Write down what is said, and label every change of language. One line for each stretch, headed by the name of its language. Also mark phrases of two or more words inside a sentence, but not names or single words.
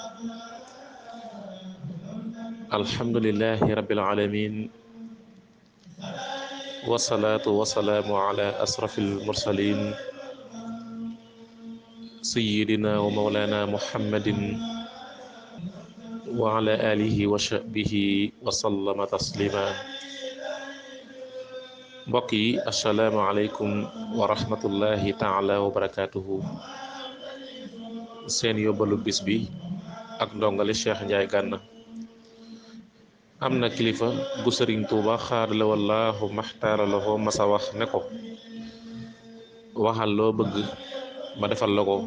Arabic: الحمد لله رب العالمين، والصلاة والسلام على أشرف المرسلين سيدنا ومولانا محمد وعلى آله وصحبه وسلم تسليما.
Wolof: mbokk yi
Arabic: السلام عليكم ورحمة الله تعالى وبركاته.
Wolof: seen yóbbalu bis bi ak ndongali Cheikh Ndiaye Gana. am na kilifa gu Sëriñ Tuuba xaadala wallaahu maxtaara la ko masa wax ne ko, waxal loo bëgg ma defal la ko.